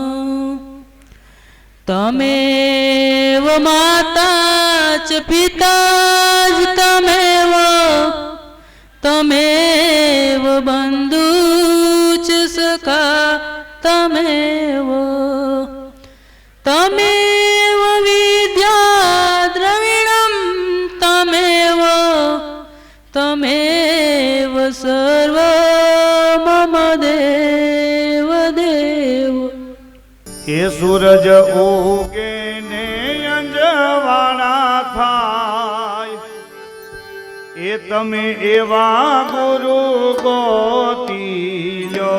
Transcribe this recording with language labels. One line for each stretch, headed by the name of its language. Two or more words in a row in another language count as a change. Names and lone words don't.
Sanskrit: तमेव माता च पिता च तमेव बंधु च सखा तमेव विद्या द्रविणं तमेव सर्व मम देव देव।
Gujarati: હે સૂરજ ઉગે ને અંજવાના થાય, એ તમે એવા ગુરુ ગોતી લો।